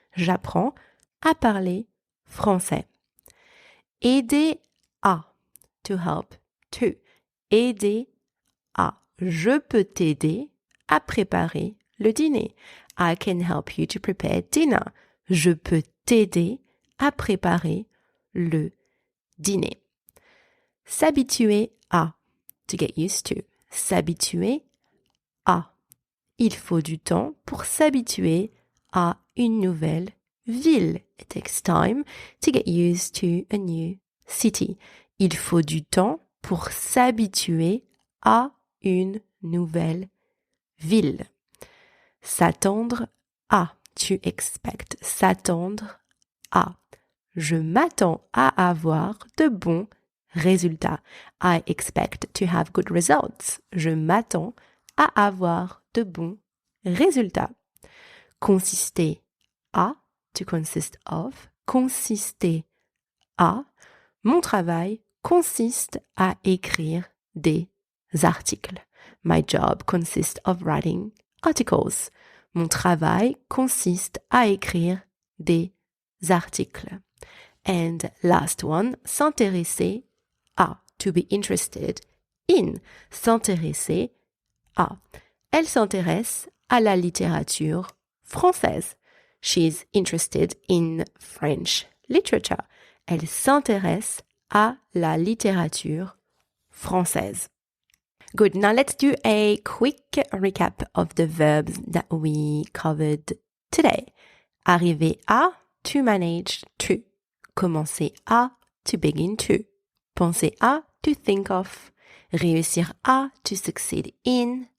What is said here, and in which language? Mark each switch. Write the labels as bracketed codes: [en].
[fr] J'apprends à parler français. Aider à. [en] To help to. [fr] Aider à. Je peux t'aider à préparer le dîner. [en] I can help you to prepare dinner. [fr] Je peux t'aider à préparer le dîner. S'habituer à. [en] To get used to. S'habituer à. [fr] Il faut du temps pour s'habituer à une nouvelle ville. [en] It takes time to get used to a new city. [fr] Il faut du temps pour s'habituer à une nouvelle ville. S'attendre à. [en] To expect. [fr] S'attendre à. Je m'attends à avoir de bons résultats. [en] I expect to have good results. [fr] Je m'attends à avoir de bons résultats. Consister à. [en] To consist of. [fr] Consister à. Mon travail consiste à écrire des articles. [en] My job consists of writing articles. [fr] Mon travail consiste à écrire des articles. [en] And last one, [fr] s'intéresser à. [en] To be interested in. [fr] S'intéresser à. Elle s'intéresse à la littérature française. [en] She's interested in French literature. [fr] Elle s'intéresse à la littérature française. [en] Good. Now let's do a quick recap of the verbs that we covered today. [fr] Arriver à, [en] to manage to. [fr] Commencer à, [en] to begin to. [fr] Penser à, [en] to think of. [fr] Réussir à, [en] to succeed in.